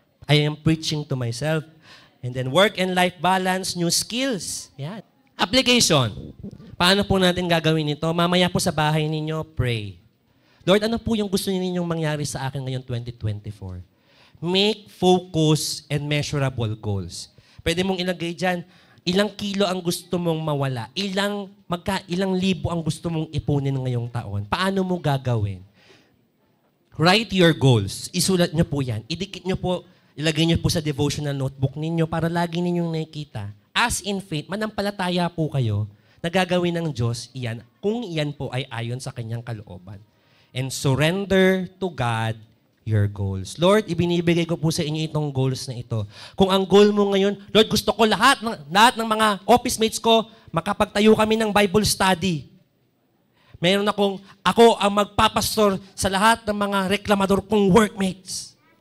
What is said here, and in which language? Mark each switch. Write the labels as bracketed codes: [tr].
[en] I am preaching to myself. And then work and life balance, new skills. [tl] Yan. Application. Paano po natin gagawin ito? Mamaya po sa bahay ninyo, pray. Lord, ano po yung gusto ninyong mangyari sa akin ngayon 2024? [en] Make focus and measurable goals. [tl] Pwede mong ilagay dyan, ilang kilo ang gusto mong mawala? Ilang libo ang gusto mong ipunin ngayong taon? Paano mo gagawin? [en] Write your goals. [tl] Isulat nyo po yan. Idikit nyo po, ilagay nyo po sa devotional notebook ninyo para lagi ninyong nakikita. [en] As in faith, [tl] manampalataya po kayo na gagawin ng Diyos iyan kung iyan po ay ayon sa kanyang kalooban. [en] And surrender to God your goals. [tl] Lord, ibinibigay ko po sa inyo itong goals na ito. Kung ang goal mo ngayon, Lord, gusto ko lahat ng mga office mates ko, makapagtayo kami ng Bible study. Meron ako ang magpapastor sa lahat ng mga reklamador kong workmates.